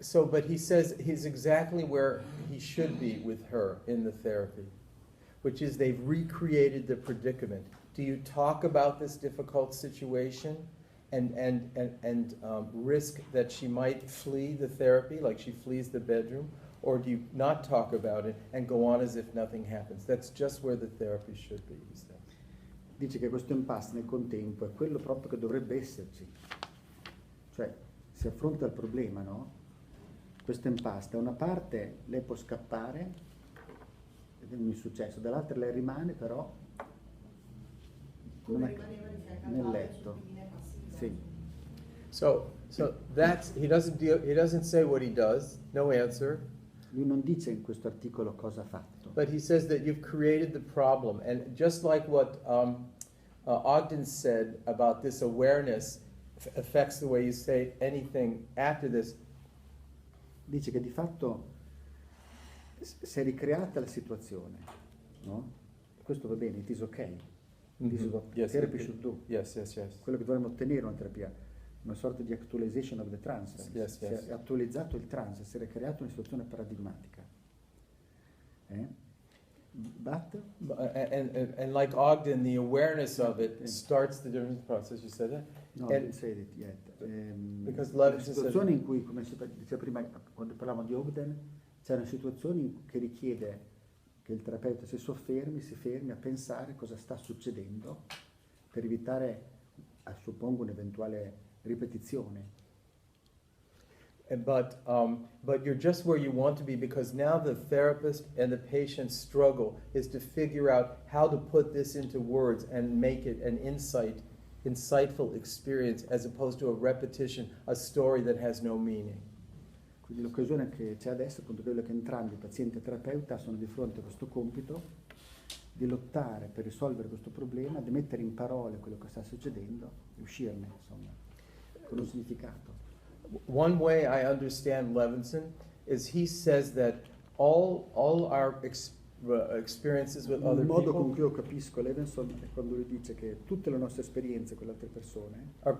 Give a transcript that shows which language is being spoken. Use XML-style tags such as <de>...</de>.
<en>But he says he's exactly where he should be with her in the therapy, which is they've recreated the predicament. Do you talk about this difficult situation and risk that she might flee the therapy, like she flees the bedroom, or do you not talk about it and go on as if nothing happens? That's just where the therapy should be, he said.</en> <it>Dice che questo impasse nel contempo è quello proprio che dovrebbe esserci. Cioè, si affronta il problema, no? Questo impasse, da una parte lei può scappare, ed è un insuccesso, dall'altra lei rimane però Come rimaneva di fianco al nel padre, letto. quindi è passiva. Sì.</it> <en>So that's he doesn't say what he does, no answer.</en> <it>Lui non dice in questo articolo cosa ha fatto.</it> <en>But he says that you've created the problem. And just like what Ogden said about this awareness affects the way you say anything after this,</en> <it>Dice che di fatto si è ricreata la situazione, no? Questo va bene,</it> <en>it is okay. This is what Yes, therapy should do. yes.</en> <it>Quello che dovremmo ottenere una terapia, una sorta di</it> <en>actualization of the trance. Yes.</en> <it>Si è attualizzato il trance, si è creata una situazione paradigmatica.</it> <en>But and like Ogden, the awareness of it starts the difference process. You said that? no, I didn't say it yet. Because</en> <it>La Levinson situazione in cui, come si diceva prima, quando parlavamo di Ogden, c'è una situazione che richiede che il terapeuta si fermi a pensare cosa sta succedendo per evitare, suppongo, un'eventuale ripetizione.</it> <en>But you're just where you want to be because now the therapist and the patient's struggle is to figure out how to put this into words and make it an insightful experience as opposed to a repetition, a story that has no meaning.</en> <it>Quindi l'occasione che c'è adesso è appunto quello che entrambi, paziente e terapeuta, sono di fronte a questo compito di lottare per risolvere questo problema, di mettere in parole quello che sta succedendo e uscirne, insomma, con un significato.</it> <en>One way I understand Levinson is he says that all our experiences with other</en> <it>Il modo con cui io capisco Levinson è quando lui dice che tutte le nostre esperienze con le altre persone</it>